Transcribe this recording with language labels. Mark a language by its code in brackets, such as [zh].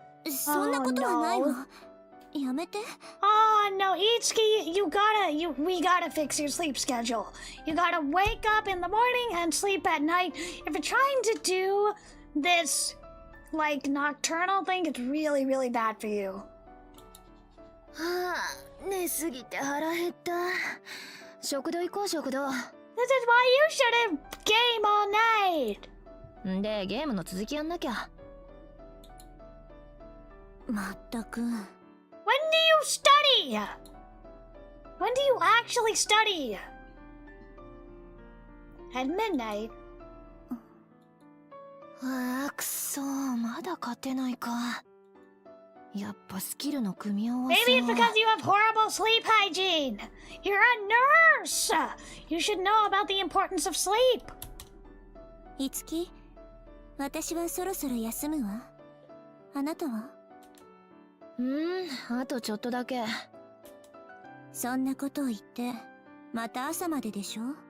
[ja] そんなことはないわ。やめて。 [en] Oh no, Itsuki, we gotta fix your sleep schedule. You gotta wake up in the morning and sleep at night. If you're trying to do this, like, nocturnal thing, it's really, really bad for you. [ja] はあ、寝すぎて腹減った。食堂行こう食堂。 [en] This is why you shouldn't game all night. [ja] んでゲームの続きやんなきゃ。まったく。 [en] When do you study? When do you actually study? At midnight. [ja] ああ、くそ、まだ勝てないか。やっぱスキルの組み合わせ [en] Maybe it's は。 because you have horrible sleep hygiene. You're a nurse. You should know about the importance of sleep. [ja] いつき、私はそろそろ休むわ。あなたは？あとちょっとだけ。そんなことを言って、また朝まででしょ？